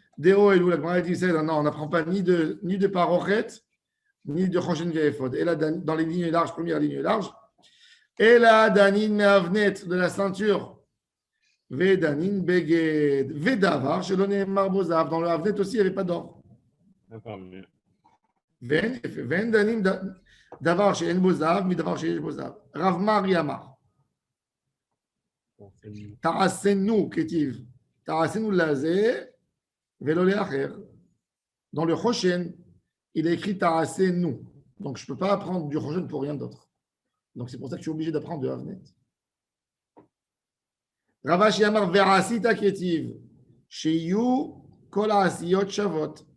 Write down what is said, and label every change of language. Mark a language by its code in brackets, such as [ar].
[fr] Déo et la Gemara dit non, on n'apprend pas ni de parochet, ni de Choshen ve'ephod. Et là, dans les lignes larges, première ligne large, et là, [he] danin me'avnet [fr] de la ceinture, [he] ve'danin beged, ve'davar, shelo ne'emar bo zahav. [fr] Dans le avnet aussi, il n'y avait pas d'or. D'accord, mais [he] ואין דנים דבר שאין בו זהב מדבר שיש בו זהב. רב מרי אמר, תעשנו כתיב, תעשנו לזה ולא לאחר. [fr] Dans le Choshen, il est écrit Ta'asenu. Donc, je ne peux pas apprendre du Choshen pour rien d'autre. Donc, c'est pour ça que je suis obligé d'apprendre de Avnet. [he] Ravashi Amar Verasita Ketiv. Sheyu Kol Asiyot Shavot.